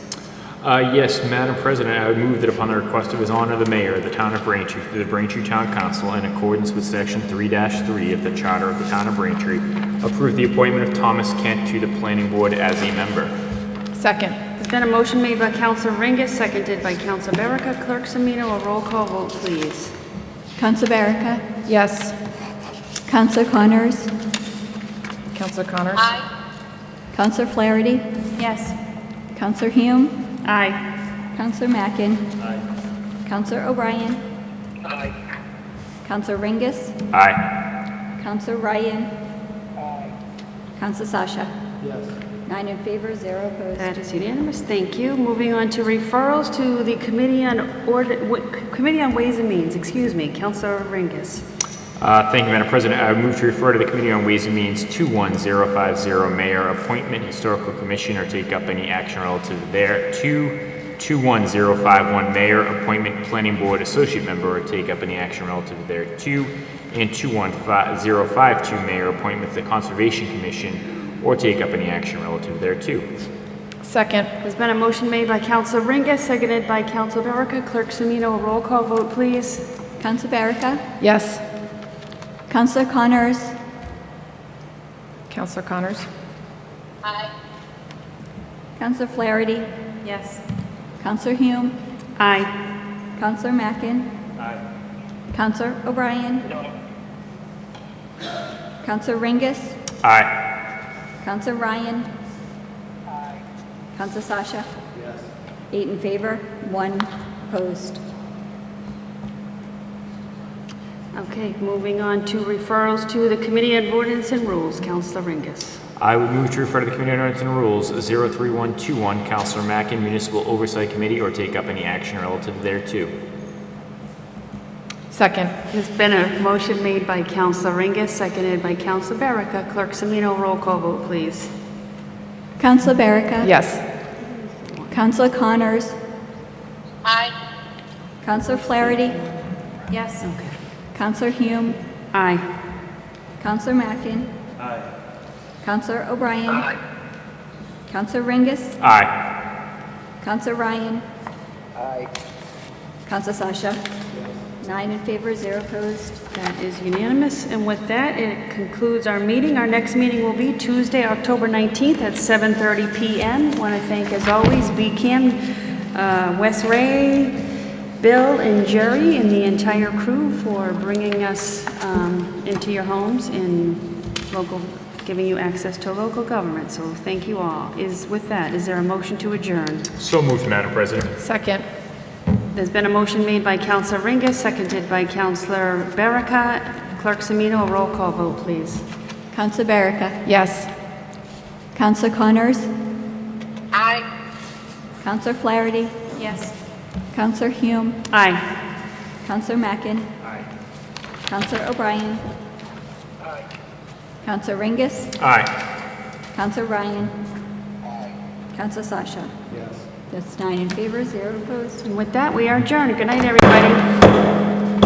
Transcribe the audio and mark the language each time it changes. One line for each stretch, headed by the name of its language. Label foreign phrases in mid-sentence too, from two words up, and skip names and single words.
English: Yes, Madam President, I would move that upon the request of His Honor the Mayor of the Town of Braintree, through the Braintree Town Council, in accordance with Section 3-3 of the Charter of the Town of Braintree, approve the appointment of Thomas Kent to the Planning Board as a member. Second. There's been a motion made by Councilor Ringus, seconded by Councilor Berica. Clerk Semino, a roll call vote, please. Councilor Berica? Yes. Councilor Connors? Councilor Connors? Aye. Councilor Flaherty? Yes. Councilor Hume? Aye. Councilor Mackin? Aye. Councilor O'Brien? Aye. Councilor Ringus? Aye. Councilor Ryan? Aye. Councilor Sasha? Yes. 9 in favor, 0 opposed. That is unanimous. Thank you. Moving on to referrals to the Committee on Ways and Means. Councilor Ringus. Thank you, Madam President. I would move to refer to the Committee on Ways and Means 21050, Mayor Appointment, Historical Commission, or take up any action relative there. 21051, Mayor Appointment, Planning Board, Associate Member, or take up any action relative there. 2 and 21052, Mayor Appointment, the Conservation Commission, or take up any action relative there too. Second. There's been a motion made by Councilor Ringus, seconded by Councilor Berica. Clerk Semino, a roll call vote, please. Councilor Berica? Yes. Councilor Connors? Councilor Connors? Aye. Councilor Flaherty? Yes. Councilor Hume? Aye. Councilor Mackin? Aye. Councilor O'Brien? No. Councilor Ringus? Aye. Councilor Ryan? Aye. Councilor Sasha? Yes. 8 in favor, 1 opposed. Okay, moving on to referrals to the Committee on Ordinance and Rules. Councilor Ringus. I would move to refer to the Committee on Ordinance and Rules 03121, Councilor Mackin, Municipal Oversight Committee, or take up any action relative thereto. Second. There's been a motion made by Councilor Ringus, seconded by Councilor Berica. Clerk Semino, roll call vote, please. Councilor Berica? Yes. Councilor Connors? Aye. Councilor Flaherty? Yes. Okay. Councilor Hume? Aye. Councilor Mackin? Aye. Councilor O'Brien? Aye. Councilor Ringus? Aye. Councilor Ryan? Aye. Councilor Sasha? 9 in favor, 0 opposed. That is unanimous. And with that, it concludes our meeting. Our next meeting will be Tuesday, October 19th at 7:30 p.m. Want to thank, as always, BCAM, Wes Ray, Bill, and Jerry, and the entire crew for bringing us into your homes and giving you access to local government. So thank you all. With that, is there a motion to adjourn? So moved, Madam President. Second. There's been a motion made by Councilor Ringus, seconded by Councilor Berica. Clerk Semino, a roll call vote, please. Councilor Berica? Yes. Councilor Connors? Aye. Councilor Flaherty? Yes. Councilor Hume? Aye. Councilor Mackin? Aye. Councilor O'Brien? Aye. Councilor Ringus? Aye. Councilor Ryan? Aye. Councilor Sasha? Yes. That's 9 in favor, 0 opposed. And with that, we are adjourned. Good night, everybody.